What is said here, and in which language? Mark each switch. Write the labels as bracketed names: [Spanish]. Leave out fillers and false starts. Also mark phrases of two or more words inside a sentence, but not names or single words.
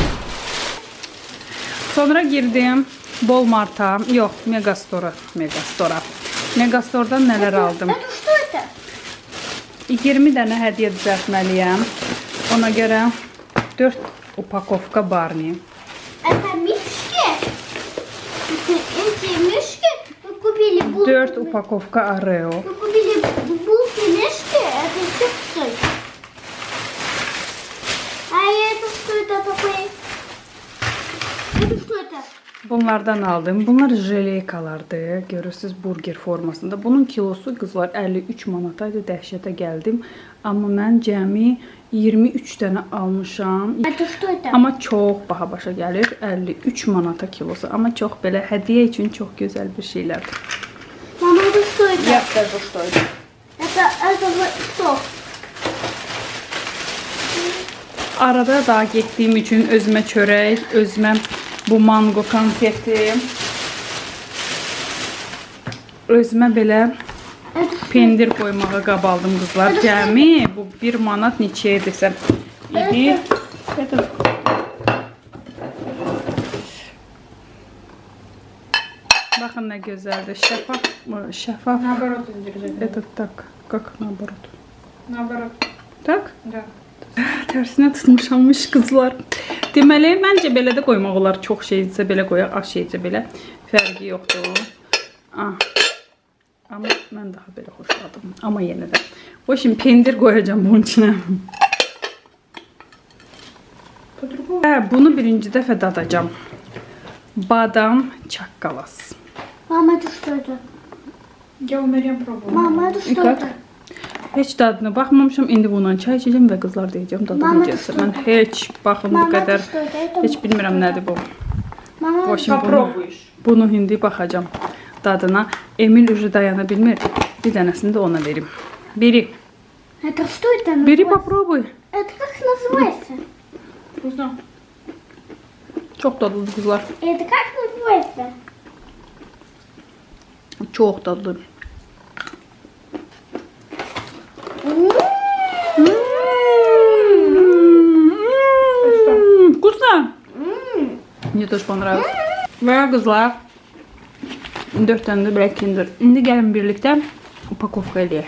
[Azerbaijani] Sonra girdim Walmart'a, yox, Megastore'a. Megastore'dan nələr aldım? 20 dənə hədiyyə düzəltməliyəm. Ona görə 4 upakovka Barney. [Russian] Это мишки? Эти мишки мы купили булки. [Azerbaijani] 4 upakovka Oreo. [Russian] Мы купили булки мишки, это чипсы. А это что это такое? Это что это? [Azerbaijani] Bunlardan aldım. Bunlar jeleykalardı. Görürsünüz burger formasında. Bunun kilosu qızlar 53 manataydı. Dəhşətə gəldim. Amma mən cəmi 23 dənə almışam. [Russian] Это что это? [Azerbaijani] Amma çox baha başa gəlir. 53 manata kilosu. Amma çox belə hədiyyə üçün çox gözəl bir şeylərdir. [Russian] Mama, это что это? Я скажу, что это. Это что? [Azerbaijani] Arada daha getdiyim üçün özümə çörək, özümə bu mango konfeti, özümə belə pendir qoymağa qabaldım qızlar. Cəmi bu 1 manat neçəyə desəm idi. [Turkish] Bakın ne güzeldi. Şeffaf. [Russian] Наоборот держи. Это так. Как наоборот? Наоборот. Tak? Да. [Azerbaijani] Tərsinə tutmuşammış qızlar. Deməli, məncə belə də qoymaq olar. Çox şeysə belə qoyaq, az şeysə belə. Fərqi yoxdur. Amma mən daha belə xoşladım. Amma yenə də. [Turkish] O şimdi [Azerbaijani] pendir qoyacağım bunun içinə. Bunu birinci dəfə dadacağım. Badam çakkalas. [Russian] Мама, это что это? Я у Марьям пробовала. Мама, это что Как? это? [Azerbaijani] Heç dadına baxmamışam. İndi bundan çay içəcəm və qızlar deyəcəm dadı [Russian] Mama, [Azerbaijani] necəsə. Mən heç baxın bu [Russian] Mama, [Azerbaijani] qədər [Russian] что это? Это [Azerbaijani] heç bilmirəm nədir bu. [Russian] Мама, [Turkish] O şimdi [Russian] Попробуешь. [Azerbaijani] bunu indi baxacağım dadına. Emil уже dayana bilmir. Bir dənəsini də ona verim. Biri. [Russian] это что это? [Azerbaijani] Biri [Russian] называется? попробуй. Это как называется? Вкусно. [Azerbaijani] Çox dadlıdır qızlar. [Russian] Это как называется? [Azerbaijani] Çox dadlı. [Russian] Вкусно? Мне тоже понравилось. [Azerbaijani] Və qızlar 4 dənə də Black Kinder. İndi gəlin birlikdə upakovka eləyək.